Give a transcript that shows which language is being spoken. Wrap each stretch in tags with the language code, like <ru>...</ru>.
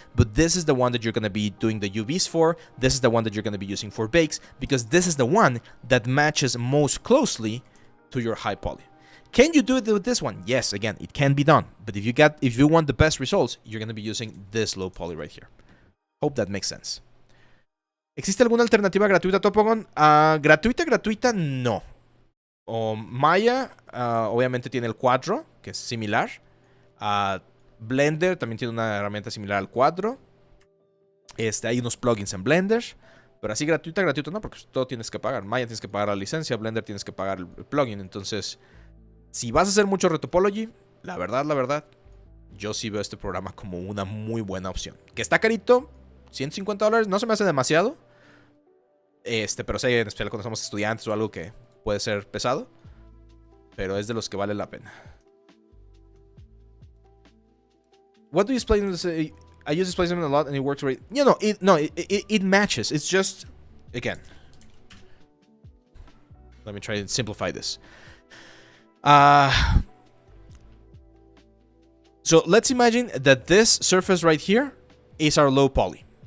<en>But this is the one that you're going to be doing the UVs for. This is the one that you're going to be using for bakes, because this is the one that matches most closely to your high poly. Can you do it with this one? Yes, again, it can be done. But if you want the best results, you're going to be using this low poly right here. Hope that makes sense.</en> <es>¿Existe alguna alternativa gratuita, Topogun? Gratuita, no. Maya, obviamente tiene el Quadro, que es similar. Blender también tiene una herramienta similar al Quadro. Hay unos plugins en Blender. Pero así gratuito no, porque todo tienes que pagar. Maya tienes que pagar la licencia, Blender tienes que pagar el plugin. Entonces, si vas a hacer mucho retopology, la verdad, yo sí veo este programa como una muy buena opción. Que está carito, $150, no se me hace demasiado. Pero sé, en especial cuando somos estudiantes o algo que puede ser pesado. Pero es de los que vale la pena.</es> <en>What do you explain? I use displacement a lot and it works right. You know, it matches. It's just, again, let me try and simplify this. So let's imagine that this surface right here is our low poly.</en>